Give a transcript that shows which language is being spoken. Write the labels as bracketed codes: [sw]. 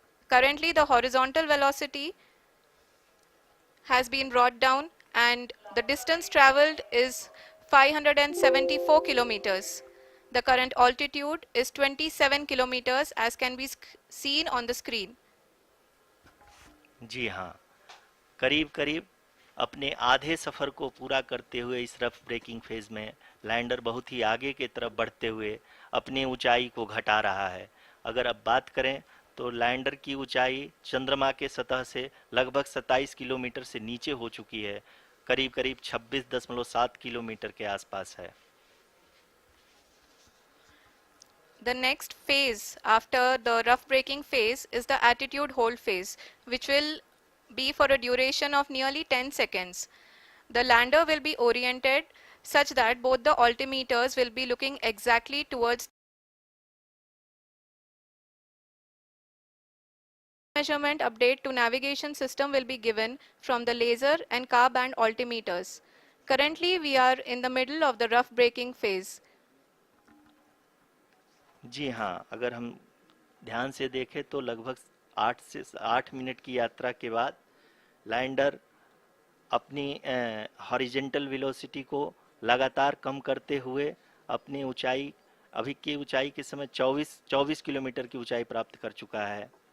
[en] Currently the horizontal velocity has been brought down and the distance traveled is 574 kilometers. The current altitude is 27 kilometers as can be seen on the screen. [hi] जी हाँ, करीब करीब अपने आधे सफ़र को पूरा करते हुए इस रफ ब्रेकिंग फेज में लैंडर बहुत ही आगे की तरफ बढ़ते हुए अपनी ऊंचाई को घटा रहा है। अगर अब बात करें तो लैंडर की ऊंचाई चंद्रमा के सतह से लगभग 27 किलोमीटर से नीचे हो चुकी है, करीब करीब 26.7 किलोमीटर के आसपास है। [en] The next phase after the rough braking phase is the attitude hold phase, which will be for a duration of nearly 10 seconds. The lander will be oriented such that both the altimeters will be looking exactly towards measurement. Update to navigation system will be given from the laser and car band altimeters. Currently we are in the middle of the rough braking phase. [hi] जी हाँ, अगर हम ध्यान से देखें तो लगभग 8 minute की यात्रा के बाद लैंडर अपनी हॉरिजेंटल वेलोसिटी को लगातार कम करते हुए अपनी ऊंचाई, अभी की ऊंचाई के समय 24 किलोमीटर की ऊंचाई प्राप्त कर चुका है।